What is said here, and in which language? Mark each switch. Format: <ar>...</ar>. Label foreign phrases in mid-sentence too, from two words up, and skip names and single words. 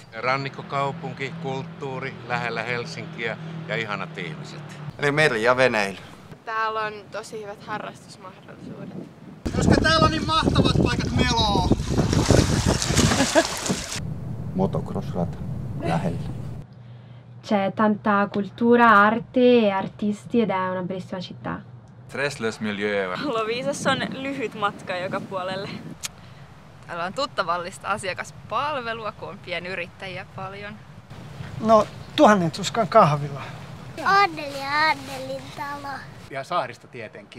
<fi>Rannikkokaupunki, kulttuuri, lähellä Helsinkiä ja ihanat ihmiset. Eli meri ja veneily. Täällä on tosi hyvät harrastusmahdollisuudet. Koska täällä on niin mahtavat paikat meloo. Motocross-rata lähellä.</fi> <it>C'è tanta cultura, arte e artisti ed è una bellissima città.</it> <sv>Stresslös miljö.</sv> <fi>Loviisassa on lyhyt matka joka puolelle. Täällä on tuttavallista asiakaspalvelua, kun on pienyrittäjiä paljon. No, 1000 tuskan kahvila. Anneli ja Annelin talo. Ja saarista tietenkin.</fi>